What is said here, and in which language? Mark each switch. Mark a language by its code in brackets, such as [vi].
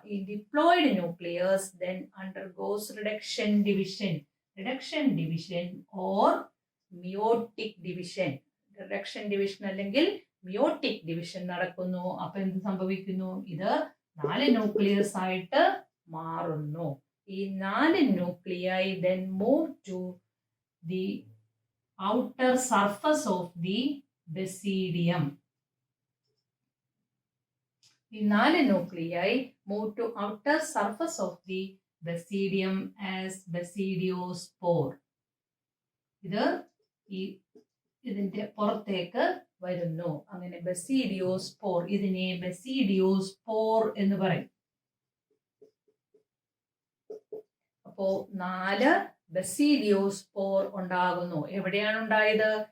[en] ഈ diploid nucleus then undergoes reduction division or meiotic division. Reduction division അല്ലെങ്കിൽ meiotic division നടക്കുന്നു. [ml] അപ്പൊ എന്ത് സംഭവിക്കുന്നു? ഇത് 4 ന്യൂക്ലിയസ് ആയിട്ട് മാറുന്നു. [en] ഈ 4 nuclei then move to the outer surface of the basidium. ഈ 4 nuclei move to outer surface of the basidium as basidiospore. [ml] ഇത് ഇതിന്റെ പുറത്തേക്ക് വരുന്നു. അങ്ങനെ ബസീഡിയോസ്പോർ, ഇതിനെ ബസീഡിയോസ്പോർ എന്ന് പറയും. അപ്പോ 4 ബസീഡിയോസ്പോർ ഉണ്ടാകുന്നു. എവിടെയാണ് ഉണ്ടായത്?